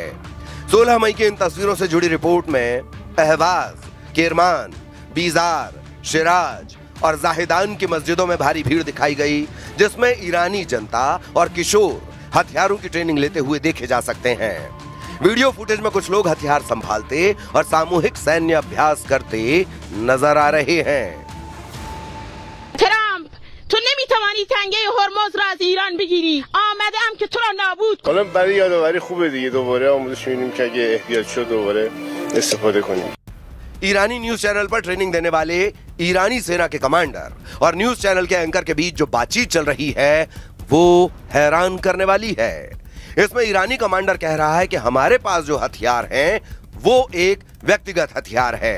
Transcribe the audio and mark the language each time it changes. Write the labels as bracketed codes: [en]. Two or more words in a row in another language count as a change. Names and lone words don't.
[hi] 16 मई की इन तस्वीरों से जुड़ी रिपोर्ट में अहवाज, किरमान, बीजार, शिराज और जाहिदान की मस्जिदों में भारी भीड़ दिखाई गई, जिसमें ईरानी जनता और किशोर हथियारों की ट्रेनिंग लेते हुए देखे जा सकते हैं। वीडियो फुटेज में कुछ लोग हथियार संभालते और सामूहिक सैन्य अभ्यास करते नजर आ रहे हैं। [fa] تو نمیتوانی تنگه هرمز را از ایران بگیری. آمدم که تو را نابود کنم. حالا برای یادآوری خوبه دیگه، دوباره آموزش می‌بینیم که اگه احتیاج شد دوباره استفاده کنیم. [hi] ईरानी [en] news channel [hi] पर ट्रेनिंग देने वाले ईरानी सेना के कमांडर और [en] news channel [hi] के एंकर के बीच जो बातचीत चल रही है वो हैरान करने वाली है। इसमें ईरानी कमांडर कह रहा है कि हमारे पास जो हथियार हैं वो एक व्यक्तिगत हथियार है।